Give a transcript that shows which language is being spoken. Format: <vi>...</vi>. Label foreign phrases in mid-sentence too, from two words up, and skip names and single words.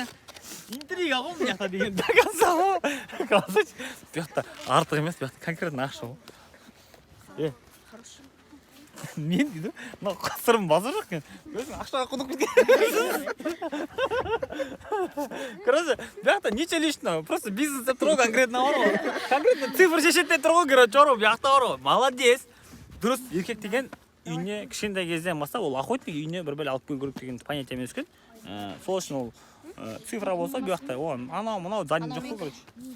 <kk>Интрига ғой бұл жақта деген. Доказа ғой. Красавчик. Бұл жақта артық емес, бұл жақта конкретно ақша ғой. Мен дейді, мынау қасырым базар жоқ екен. Өзің ақшаға құдық кеткен. Короче, бұл жақта</kk> <ru>ничего личного. Просто бизнес</ru> <kk>деп тұр ғой конкретно бар ғой.</kk> <ru>Конкретно цифр</ru> <kk>шешеді деп тұр ғой, короче, бұл жақта бар ғой. Молодец. Дұрыс, еркек деген үйіне кішкентай кезден бастап ол охотник үйіне бір бәле алып келу керек деген понятиемен өскен. Сол үшін ол цифра болса бұл жақта, анау мынау задний жоқ қой, короче.</kk>